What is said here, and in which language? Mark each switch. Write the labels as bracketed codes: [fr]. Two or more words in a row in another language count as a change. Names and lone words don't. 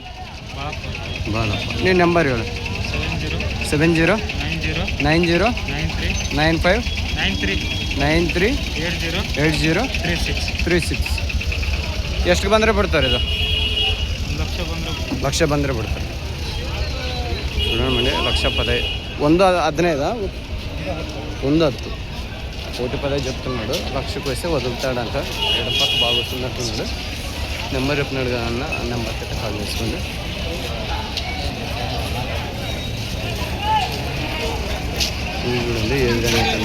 [kn] ಬಾಳಪ್ಪ. ನೀವು ನಂಬರ್ ಹೇಳು. 70 90 95 93 80 36. ಎಷ್ಟು ಬಂದರೆ ಬಿಡ್ತಾರೆ ಇದು? 1,00,000 ಬಂದರೆ ಬಿಡ್ತಾರೆ. [te] చూడండి 1,15,000. 115 110 1,10 చెప్తున్నాడు. 1,00,000కి వస్తే వదులుతాడంట. ఎడపక్క బాగా వస్తున్నట్టున్నాడు. నెంబర్ చెప్పినాడు కదా అన్న, ఆ నెంబర్కి అయితే కాల్ చేసుకోండి. ఇవి చూడండి ఏ విధంగా అవుతుందో.